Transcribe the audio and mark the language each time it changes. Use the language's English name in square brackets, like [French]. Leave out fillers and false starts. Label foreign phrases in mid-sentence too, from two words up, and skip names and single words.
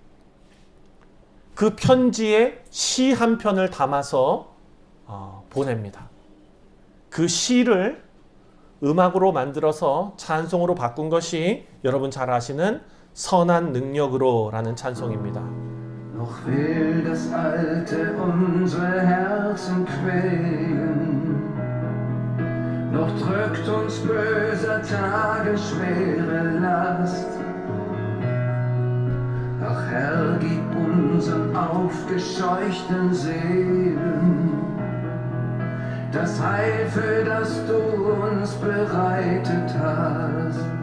[Korean] 그 편지에 시 한 편을 담아서 보냅니다. 그 시를 음악으로 만들어서 찬송으로 바꾼 것이 여러분 잘 아시는 선한 능력으로라는 찬송입니다. [German] Noch will das Alte unsere Herzen quälen, noch drückt uns böser Tage schwere Last. Ach Herr, gib unseren aufgescheuchten Seelen das Heil, für das du uns bereitet hast.